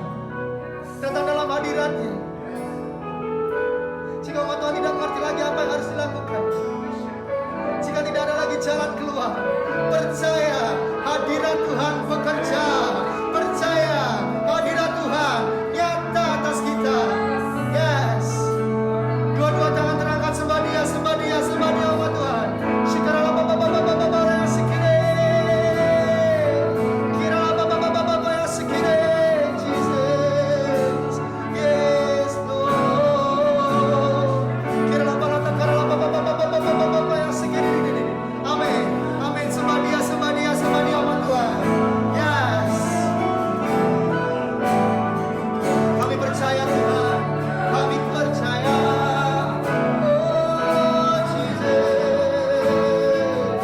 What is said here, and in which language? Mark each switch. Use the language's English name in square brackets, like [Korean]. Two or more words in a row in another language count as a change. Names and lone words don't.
[Indonesian] Datang dalam hadiratnya. Jika umat Tuhan tidak mengerti lagi apa yang harus dilakukan, jika tidak ada lagi jalan keluar, percaya hadirat Tuhan bekerja. Percaya hadirat Tuhan nyata atas kita. Yes. Dua-dua tangan terangkat, sembah Dia, sembah Dia, sembah Dia umat Tuhan. Shikara baba baba baba baba ya sikire. Kira baba baba baba ya sikire. [English] Jesus. Yes, Lord. Kira baba baba baba baba ya sikire. [Indonesian] Amin. Amin. Sembah Dia, sembah Dia, sembah Dia umat Tuhan. Yes. Kami percaya Tuhan. Kami percaya. Oh Jesus.